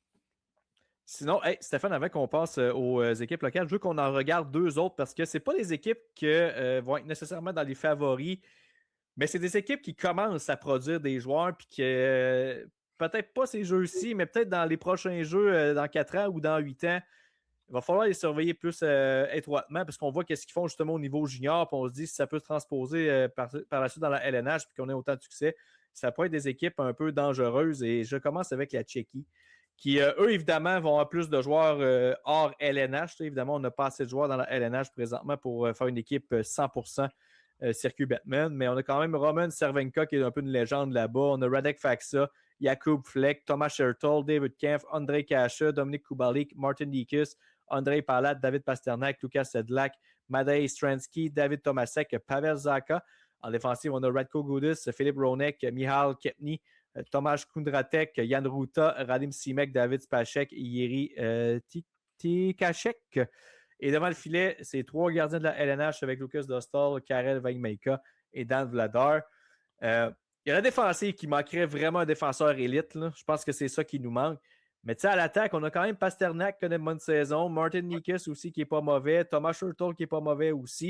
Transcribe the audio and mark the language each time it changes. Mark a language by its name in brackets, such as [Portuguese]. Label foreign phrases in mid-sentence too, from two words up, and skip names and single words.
[French] Sinon, hey, Stéphane, avant qu'on passe aux équipes locales, je veux qu'on en regarde deux autres parce que c'est pas des équipes qui vont être nécessairement dans les favoris, mais c'est des équipes qui commencent à produire des joueurs puis que peut-être pas ces jeux-ci, mais peut-être dans les prochains jeux dans 4 ans ou dans 8 ans, il va falloir les surveiller plus étroitement parce qu'on voit qu'est-ce qu'ils font justement au niveau junior, puis on se dit si ça peut se transposer par la suite dans la LNH puis qu'on ait autant de succès, ça peut être des équipes un peu dangereuses. Et je commence avec la Tchéquie, qui, eux, évidemment, vont avoir plus de joueurs hors LNH. Évidemment, on n'a pas assez de joueurs dans la LNH présentement pour faire une équipe 100% circuit Batman, mais on a quand même Roman Cervenka qui est un peu une légende là-bas. On a Radek Faksa, Jakub Fleck, Thomas Schertl, David Kempf, Andrei Kasha, Dominic Kubalik, Martin Dicus, Andrei Palat, David Pasternak, Lukas Sedlak, Madej Stransky, David Tomasek, Pavel Zaka. En défensive, on a Radko Gudas, Philippe Ronek, Mihal Kepny, Tomáš Kundratek, Jan Ruta, Radim Simek, David Spacek et Jiří Tikashek. Et devant le filet, c'est 3 gardiens de la LNH avec Lucas Dostal, Karel Vejmelka et Dan Vladar. Il y a la défensive qui manquerait vraiment un défenseur élite. Là. Je pense que c'est ça qui nous manque. Mais tu sais, à l'attaque, on a quand même Pasternak qui connaît une bonne saison, Martin Nikus aussi qui n'est pas mauvais, Thomas Schertl qui n'est pas mauvais aussi.